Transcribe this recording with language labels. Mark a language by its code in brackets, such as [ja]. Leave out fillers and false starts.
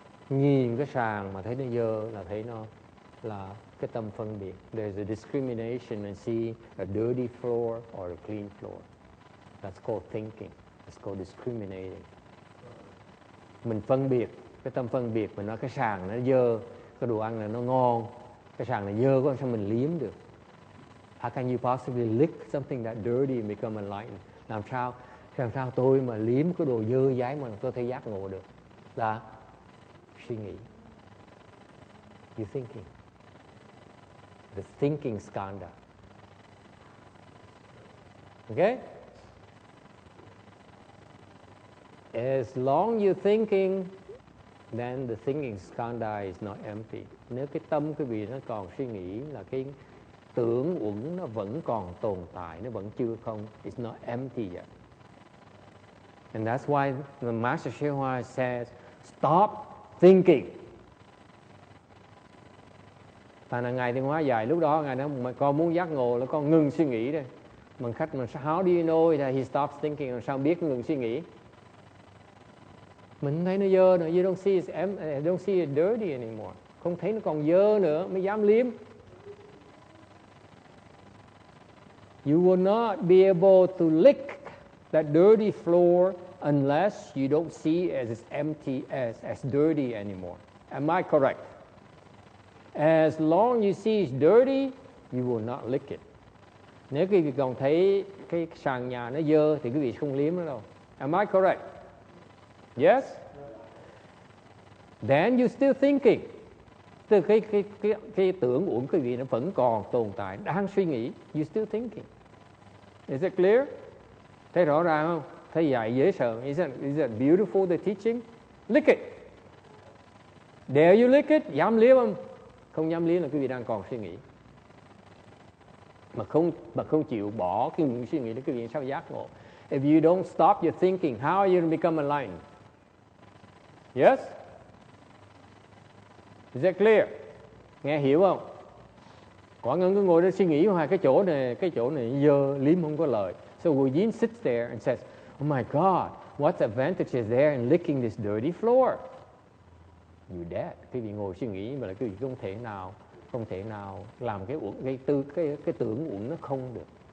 [vi] Nhìn cái sàn mà thấy nó dơ là thấy nó là cái tâm phân biệt. [en] There's a discrimination and see a dirty floor or a clean floor. That's called thinking. It's called discriminating. [vi] Mình phân biệt, cái tâm phân biệt, mình nói cái sàn nó dơ, cái đồ ăn này nó ngon, cái sàn này dơ quá sao mình liếm được? [en] How can you possibly lick something that dirty and become enlightened? [vi] Làm sao tôi mà liếm cái đồ dơ dái mà tôi thấy giác ngộ được? Là suy nghĩ. [en] You thinking. The thinking skanda. Okay? As long you're thinking, then the thinking skanda is not empty. [vi] Nếu cái tâm quý vị nó còn suy nghĩ là cái tưởng uẩn nó vẫn còn tồn tại, nó vẫn chưa không. [en] It's not empty yet. And that's why the Master Shihua says, stop thinking. [vi] Tại là Ngài Thiên Hóa dạy lúc đó Ngài nói mà con muốn giác ngộ là con ngừng suy nghĩ đây. Mà khách mà [en] how do you know that he stops thinking? [vi] Làm sao biết ngừng suy nghĩ? Mình thấy nó dơ nữa, [en] you don't see it dirty anymore. [vi] Không thấy nó còn dơ nữa mới dám liếm. [en] You will not be able to lick that dirty floor unless you don't see it as empty, as dirty anymore. Am I correct? As long you see it's dirty, you will not lick it. [vi] Nếu quý vị còn thấy cái sàn nhà nó dơ thì quý vị không liếm nó đâu. [en] Am I correct? Yes? Then you're still thinking. [vi] Từ cái tưởng uẩn quý vị nó vẫn còn tồn tại, đang suy nghĩ. [en] You're still thinking. Is it clear? [vi] Thấy rõ ràng không? Thấy dạy dễ sợ. [en] Is it beautiful the teaching? Lick it. Dare you lick it? [vi] Dám liếm không? Không dám liếm là quý vị đang còn suy nghĩ. Mà không chịu bỏ cái suy nghĩ đó, quý vị sao giác ngộ? [en] If you don't stop your thinking, how are you going to become enlightened? Yes? Is that clear? [vi] Nghe hiểu không? Quả Ngân cứ ngồi đó suy nghĩ hoài cái chỗ này dơ liếm không có lời. [en] So Wu Yin sits there and says, oh my God, what advantage is there in licking this dirty floor? You dead. [vi] Quý vị ngồi suy nghĩ mà là quý vị không thể nào làm cái tưởng uẩn nó không được.